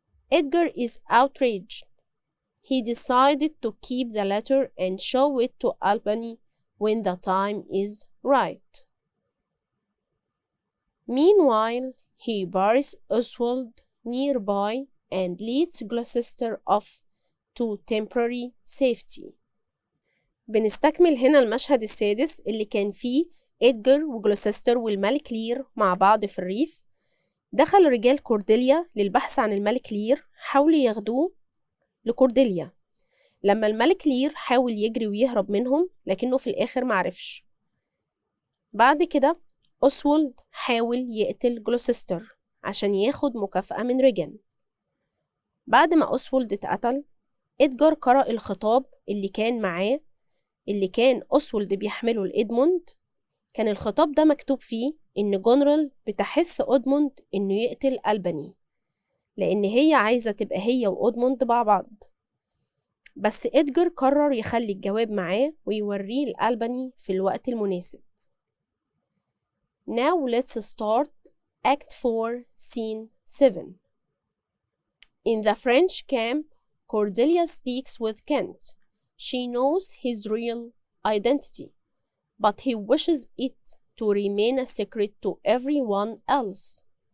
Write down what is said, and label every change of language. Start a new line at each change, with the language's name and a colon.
English: Edgar is outraged. He decided to keep the letter and show it to Albany when the time is right. Meanwhile, he buries Oswald nearby and leads Gloucester off to temporary safety.
Arabic: بنستكمل هنا المشهد السادس اللي كان فيه إدجار وجلوسستر والملك لير مع بعض في الريف. دخل رجال كورديليا للبحث عن الملك لير، حاولوا ياخدوه لكورديليا. لما الملك لير حاول يجري ويهرب منهم لكنه في الآخر معرفش. بعد كده أسولد حاول يقتل جلوسستر عشان ياخد مكافأة من ريجن. بعد ما أسولد اتقتل، إدجار قرأ الخطاب اللي كان معاه، اللي كان أسولد بيحمله لإدموند. كان الخطاب ده مكتوب فيه إن جونرال بتحث أدموند إنه يقتل ألباني، لأن هي عايزة تبقى هي وأدموند مع بعض. بس إدجار قرر يخلي الجواب معاه ويوريه لألباني في الوقت المناسب.
English: Now let's start Act 4, Scene 7. In the French camp, Cordelia speaks with Kent. She knows his real identity, but he wishes it to remain a secret to everyone else.